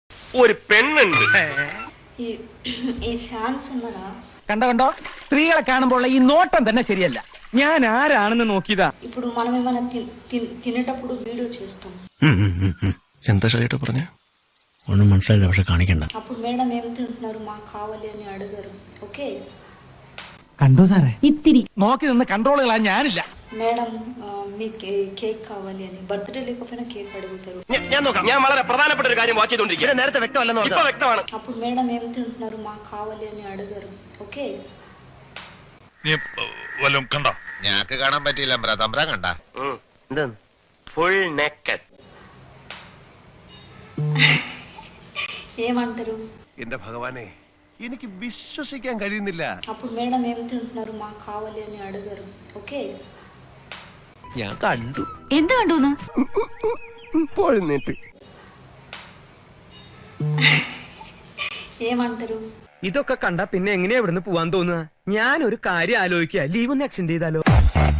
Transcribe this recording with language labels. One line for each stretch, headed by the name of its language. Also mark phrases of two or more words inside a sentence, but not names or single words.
Malayalam: ഒരു പെണ്ണുണ്ട്. ഈ ഫാൻസ് എന്നതാ കണ്ടോ സ്ത്രീകളെ കാണുമ്പോൾ ఈ നോട്ടം തന്നെ ശരിയല്ല. ഞാൻ ആരാണെന്ന് നോക്കിയതാ.
Telugu: ఇప్పుడు మనం ఏమైనా తినేటప్పుడు వీడియో చేస్తాం.
Malayalam: എന്താ ഷൈട്ട് പറഞ്ഞ ഒന്നും മനസ്സിലായില്ല, പക്ഷെ కానికండి.
Telugu: అప్పుడు మేడం ఏం తింటున్నారు మాకు కావాలి అని అడగరు.
Malayalam: ఓకే കണ്ടോ സാറേ, ഇത്തിരി നോക്കി നിന്ന് കൺട്രോളുകളാ ഞാനില്ല.
Telugu: మేడం మీ కేక్ కావాలి అని బర్త్డే లేకపోయినా కేక్ అడుగుతారు.
Malayalam: ഞാൻ നോക്കാം. ഞാൻ വളരെ പ്രധാനപ്പെട്ട ഒരു കാര്യം വാച്ച് ചെയ്തോണ്ടിരിക്കുക. നേരത്തെ വ്യക്തമല്ലെന്ന് ഇപ്പൊ വ്യക്തമാണ്.
Telugu: అప్పుడు మేడం ఏం తింటున్నారు మాకు కావాలి అని అడగరు.
Malayalam: ఓకే നീ വല്ലതും കണ്ടോ? ഞാക്ക് കാണാൻ പറ്റിയില്ല. തമ്പ്രാൻ കണ്ട എന്താണ്
English: full naked?
Telugu: ఏమంటారు?
Malayalam: എന്റെ ഭഗവാനെ, എനിക്ക് വിശ്വസിക്കാൻ കഴിയുന്നില്ല.
Telugu: అప్పుడు మేడం ఏం తింటున్నారు మాకు కావాలి అని అడగరు.
Malayalam: ఓకే ഞാൻ കണ്ടു. എന്ത് കണ്ടൂന്ന്?
Telugu: ఏమంటారు?
Malayalam: ഇതൊക്കെ കണ്ടാ പിന്നെ എങ്ങനെയാ ഇവിടുന്ന് പോവാൻ തോന്നുക? ഞാൻ ഒരു കാര്യം ആലോചിക്കുക, ലീവ് ഒന്ന് എക്സ്റ്റെൻഡ് ചെയ്താലോ?